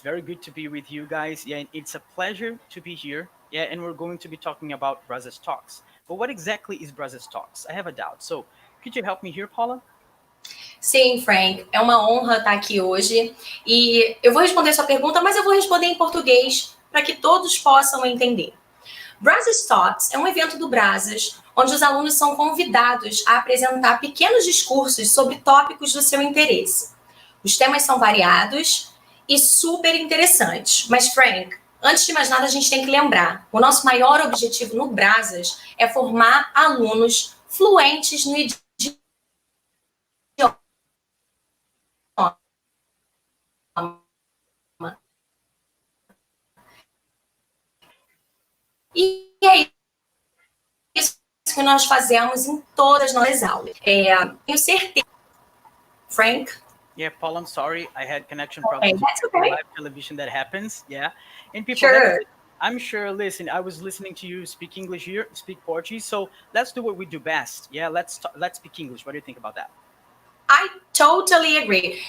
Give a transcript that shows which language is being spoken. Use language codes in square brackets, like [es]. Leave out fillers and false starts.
[en] Very good to be with you guys. Yeah, and it's a pleasure to be here. Yeah, and we're going to be talking about BRASAS Talks. But what exactly is BRASAS Talks? I have a doubt. So, could you help me here, Paula? [pt] Sim, Frank, é uma honra estar aqui hoje. E eu vou responder sua pergunta, mas eu vou responder em português para que todos possam entender. BRASAS Talks é um evento do BRASAS, onde os alunos são convidados a apresentar pequenos discursos sobre tópicos do seu interesse. Os temas são variados e super interessantes. Mas, Frank, antes de mais nada, a gente tem que lembrar: o nosso maior objetivo no BRASAS é formar alunos fluentes no idioma. E é isso que nós fazemos em todas as nossas aulas. Tenho certeza. Frank? [en] Yeah, Paul, I'm sorry. I had connection problems. That's okay. Live television that happens. Yeah. And people, Sure. I'm sure, listen, I was listening to you speak English here, speak Portuguese. So let's do what we do best. Yeah, let's speak English. What do you think about that? I totally agree.